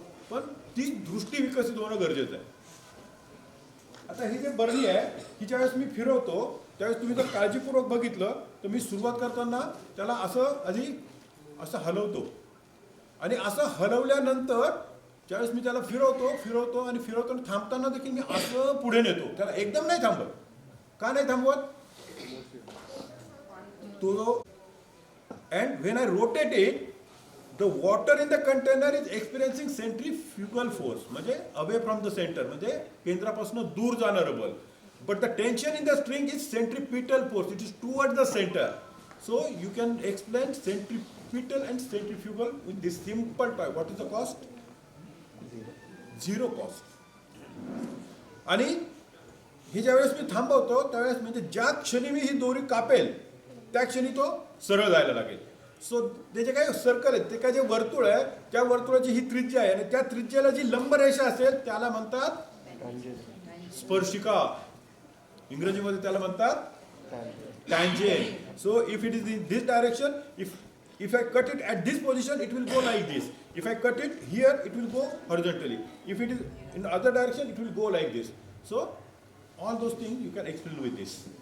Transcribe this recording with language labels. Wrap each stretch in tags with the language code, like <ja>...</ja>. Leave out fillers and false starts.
<mr>पण ती दृष्टी विकसित होणं गरजेचं आहे. आता ही जे बरणी आहे ही ज्यावेळेस मी फिरवतो त्यावेळेस तुम्ही जर काळजीपूर्वक बघितलं तर मी सुरुवात करताना त्याला असं आधी असं हलवतो आणि असं हलवल्यानंतर ज्यावेळेस मी त्याला फिरवतो आणि थांबताना देखील मी असं पुढे नेतो. त्याला एकदम नाही थांबवत. का नाही थांबवत?</mr> <en>तो and when I rotate it, the water in the container is experiencing centrifugal force, म्हणजे away from the center,</en> <mr>म्हणजे केंद्रापासून दूर जाणारं बल.</mr> <en>But the tension in the string is centripetal force, it is towards the center. So you can explain centripetal and centrifugal with this simple type. What is the cost? Zero cost.</en> <mr>आणि ही ज्यावेळेस मी थांबवतो त्यावेळेस म्हणजे ज्या क्षणी मी ही दोरी कापेल त्या क्षणी तो सरळ जायला लागेल. सो ते जे काही सर्कल आहे ते काय जे वर्तुळ आहे त्या वर्तुळाची ही त्रिज्या आहे आणि त्या त्रिज्याला जी लंब रेषा असेल त्याला म्हणतात स्पर्शिका. इंग्रजीमध्ये त्याला म्हणतात tangent.</mr> <en>So if it is in this direction, if I cut it at this position it will go like this. If I cut it here it will go horizontally. If it is in other direction it will go like this. So all those things you can explain with this.</en>